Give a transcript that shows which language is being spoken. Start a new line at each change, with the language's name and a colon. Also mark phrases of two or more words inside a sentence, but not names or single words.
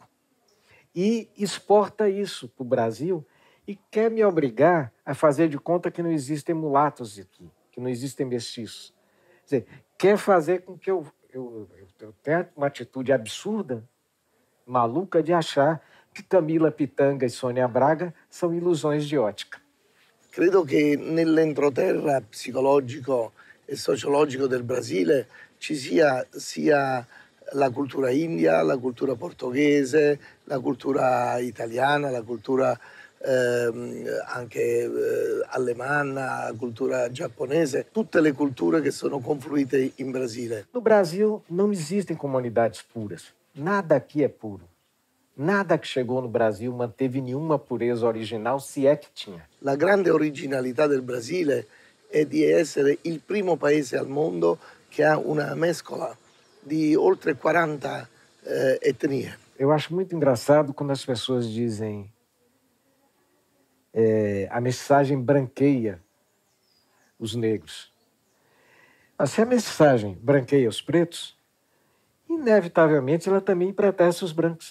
Portuguese: E exporta isso para o Brasil e quer me obrigar a fazer de conta que não existem mulatos aqui, que não existem mestiços. Quer dizer, quer fazer com que eu tenha uma atitude absurda, maluca, de achar que Camila Pitanga e Sônia Braga são ilusões de ótica.
Italian: Credo che nell'entroterra psicologico e sociologico del Brasile ci sia la cultura india, la cultura portoghese, la cultura italiana, la cultura anche alemana, la cultura giapponese, tutte le culture che sono confluite in Brasile.
Portuguese: No Brasil não existem comunidades puras. Nada aqui é puro. Nada que chegou no Brasil manteve nenhuma pureza original, se é que tinha.
Italian: La grande originalità del Brasile è di essere il primo paese al mondo che ha una mescola di oltre 40 etnie.
Portuguese: Eu acho muito engraçado quando as pessoas dizem a mensagem branqueia os negros. Mas se a mensagem branqueia os pretos, inevitavelmente ela também empretece os brancos.